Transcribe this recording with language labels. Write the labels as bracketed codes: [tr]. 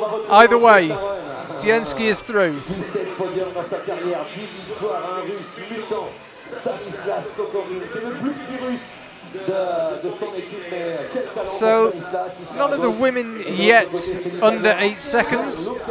[en] Either way, Zienski is through. [fr] 17 podiums dans sa carrière, 10 victoires, un russe mutant, Stanislas Kokorin, qui est le plus petit russe de son équipe. Mais quel talent [en] So, Stanislas. none of the women yet under 8 seconds.